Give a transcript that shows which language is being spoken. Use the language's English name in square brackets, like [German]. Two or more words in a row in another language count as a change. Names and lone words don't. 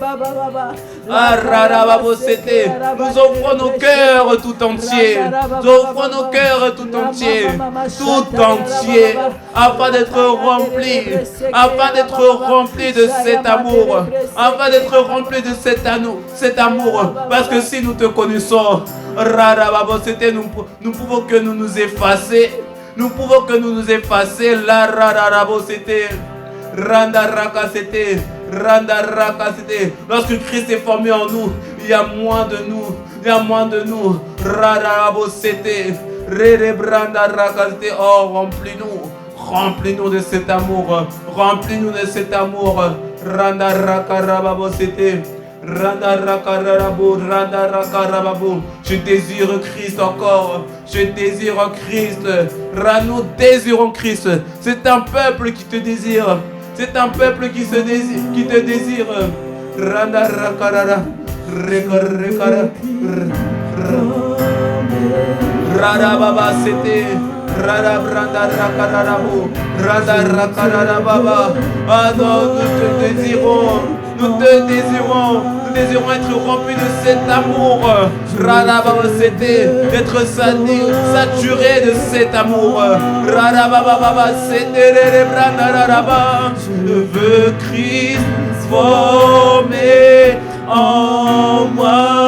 [French] Nous offrons nos cœurs tout entiers, afin d'être remplis de cet amour, parce que si nous te connaissons, nous pouvons que nous effacer. La rarabosete, randa rakasete, randa rakasete. Lorsque Christ est formé en nous, il y a moins de nous. Rarabosete, rebranda rakasete. Oh, remplis-nous de cet amour, Randa rakarabosete. Je désire Christ encore. Nous désirons Christ. C'est un peuple qui te désire. C'est un peuple qui te désire. Randa rakarara. Rada baba c'était. Rada branda rakararabu. Rada rakararababa. Ah non, nous te désirons être remplis de cet amour. C'était d'être saturé de cet amour. Je veux Christ former en moi.